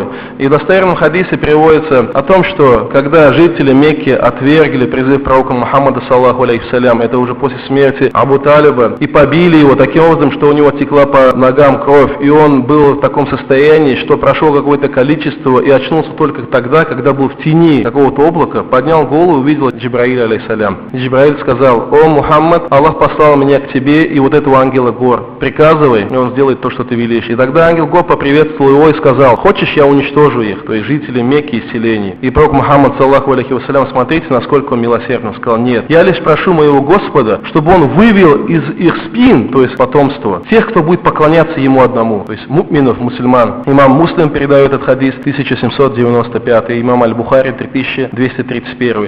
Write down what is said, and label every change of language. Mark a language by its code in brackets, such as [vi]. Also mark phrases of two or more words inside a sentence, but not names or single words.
[ru] И в достоверном хадисе приводится о том, что когда жители Мекки отвергли призыв пророка Мухаммада, [ar] صلى الله عليه السلام, [ru] это уже после смерти Абу Талиба, и побили его таким образом, что у него текла по ногам кровь, и он был в таком состоянии, что прошло какое-то количество и очнулся только тогда, когда был в тени какого-то облака, поднял голову и увидел Джибраиля, алейхиссалям. Джибраиль сказал: «О Мухаммад, Аллах послал меня к тебе и вот этого ангела гор. Приказывай, и он сделает то, что ты велишь». И тогда ангел гор поприветствовал его и сказал: «Хочешь, я уничтожу их», то есть жителей Мекки и селений. И пророк Мухаммад, [ar] صلى الله عليه وسلم, [ru] смотрите, насколько он милосердный, сказал: «Нет, я лишь прошу моего Господа, чтобы он вывел из их спин, то есть потомство, тех, кто будет поклоняться ему одному», то есть муминов, мусульман. Имам Муслим передает этот хадис 1795, имам Аль-Бухари 3231.